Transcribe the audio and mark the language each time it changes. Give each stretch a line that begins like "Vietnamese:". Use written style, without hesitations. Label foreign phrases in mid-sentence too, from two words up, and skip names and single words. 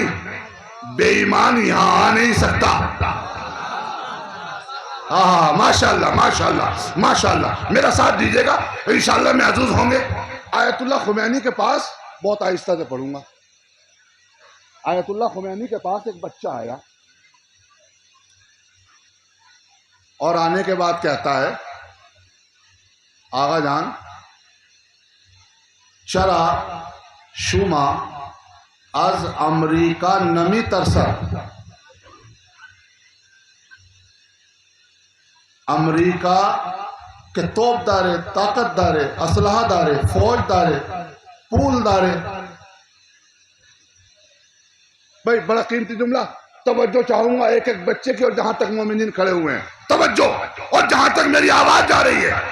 Urdu: بے ایمان یہاں آ نہیں سکتا۔ ہاں ماشاءاللہ ماشاءاللہ ماشاءاللہ، میرا ساتھ دیجئے گا، انشاءاللہ محظوظ ہوں گے۔ آیت اللہ خمینی کے پاس، بہت آہستہ سے پڑھوں گا، آیت اللہ خمینی کے پاس ایک بچہ آیا اور آنے کے بعد کہتا ہے،
Persian: آغا جان چرا شما از امریکا نمی ترسد؟ امریکہ کے توپ دارے، طاقت دارے، اسلحہ دارے، فوج دارے، پول دارے۔
Urdu: بھائی بڑا قیمتی جملہ، توجہ چاہوں گا ایک ایک بچے کی، اور جہاں تک مومنین کھڑے ہوئے ہیں توجہ، اور جہاں تک میری آواز جا رہی ہے۔